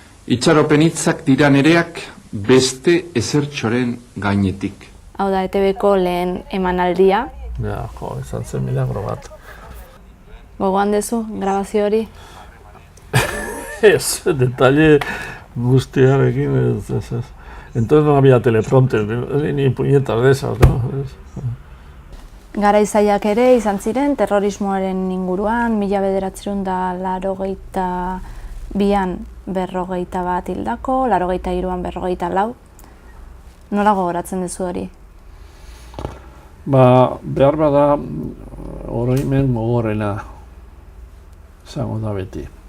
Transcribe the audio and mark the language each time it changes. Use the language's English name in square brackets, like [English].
[Basque] Itxaropen hitzak dira nereak beste ezertxoren gainetik. Hau da, ETB-ko lehen emanaldia. Ja, izan zen milagro bat. Gogoan dezu, grabazio hori? Ez, detalle guztiarekin, ez. [Spanish] Entonces no había teleprompter, ni puñetas de esas, ¿no? [Basque] Garaizaiak ere izan ziren terrorismoaren inguruan, 1982an 41 hildako, 83an 44. Nola gogoratzen duzu hori? Behar bada oroimen gogorrena izango da beti.